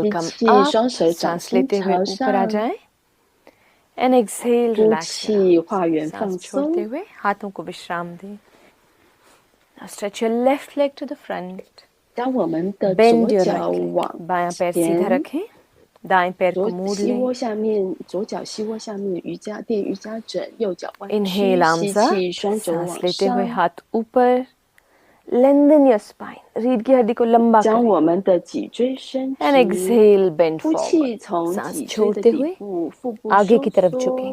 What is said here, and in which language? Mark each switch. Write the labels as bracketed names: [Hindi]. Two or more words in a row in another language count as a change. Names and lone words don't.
[Chinese] 吸 [English] come [Chinese] 气， [English] up. [Chinese] 双手掌 [Hindi] सांस [Chinese] 心 [Hindi] लेते हुए [Chinese] 朝 [Hindi] ऊपर आ [Chinese] 上。 [Hindi] जाएं. [English] And exhale, [Chinese] 呼 [English] relax. [Chinese] 气，画圆放 [Hindi] सांस छोड़ते [Chinese] 松。 [Hindi] हुए हाथों को विश्राम दें. [English] Now stretch your left leg to the front. [Chinese] 将我们的 [English] Bend [Chinese] 左 [English] your [Chinese] 脚 [English] right leg. [Chinese] 往 [Hindi] बायां पैर सीधा [Chinese] 前， [Hindi] रखें. दाएं पैर को [Chinese] 左 [Hindi] मोड़ [Chinese] 膝 [Hindi] लें. [Chinese] 窝下面，左脚膝窝下面瑜伽垫瑜伽枕，右脚弯曲， [English] Inhale, [Chinese] 吸 [English] arms up. [Chinese] 气，双手 [Hindi] सांस [Chinese] 往 [Hindi] लेते हुए [Chinese] 上， [Hindi] हाथ ऊपर. [English] Lengthen your spine. [Hindi] रीढ़ की हड्डी को लंबा [Chinese] 将 [Hindi] करें. [Chinese] 我们的脊椎伸 [English] And [Chinese] 直。 [English] exhale, bend [Chinese] 呼 [English] forward. [Chinese] 气，从 [Hindi] सांस [Chinese] 脊椎的 [Hindi] छोड़ते [Chinese] 底 [Hindi] हुए [Chinese] 部，腹部 [Hindi] आगे [Chinese] 收 [Hindi] की तरफ [Chinese] 缩， [Hindi] झुकेंगे.